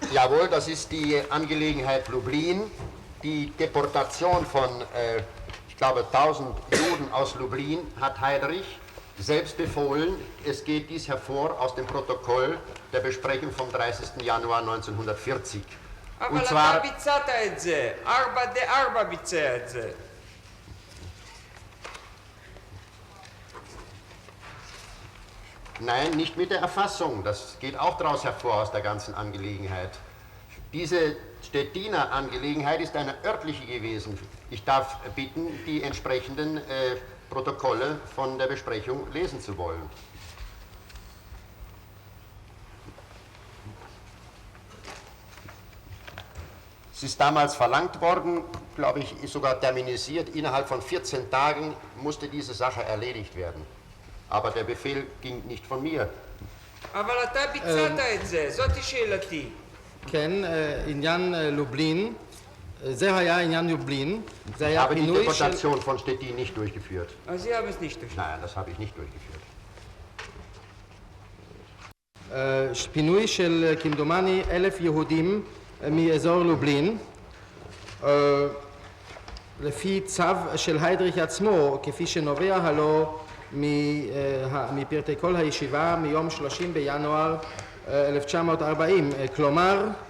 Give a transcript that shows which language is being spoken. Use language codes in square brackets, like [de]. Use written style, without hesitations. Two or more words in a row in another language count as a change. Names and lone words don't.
[de] Jawohl, das ist die Angelegenheit Lublin. Die Deportation von, ich glaube, 1000 Juden aus Lublin hat Heydrich selbst befohlen. Es geht dies hervor aus dem Protokoll der Besprechung vom 30. Januar 1940. [he] אבל [de] Und [he] אתה [de] zwar, [he] ביצעת את זה, 4 ביצע את זה. [de] nein, nicht mit der Erfassung. Das geht auch daraus hervor aus der ganzen Angelegenheit. Diese Stettiner Angelegenheit ist eine örtliche gewesen. Ich darf bitten, die entsprechenden Protokolle von der Besprechung lesen zu wollen. Es ist damals verlangt worden, glaube ich, ist sogar terminisiert, innerhalb von 14 Tagen musste diese Sache erledigt werden. Aber der Befehl ging nicht von mir. [he] אבל אתה ביצעת את זה, זאתי שאלתי. כן, עניין לובלין, זה היה עניין לובלין, זה [de] Ich [he] היה [de] habe die [he] פינוי של... [de] Deportation von Stettin nicht durchgeführt. אז Sie haben es nicht durch. Nein, das habe ich nicht durchgeführt. [he] פינוי של כמדומני 1,000 יהודים מאזור לובלין, לפי צו של היידריך עצמו, כפי שנובע הלא מפרטי כל הישיבה מיום 30 בינואר 1940, כלומר,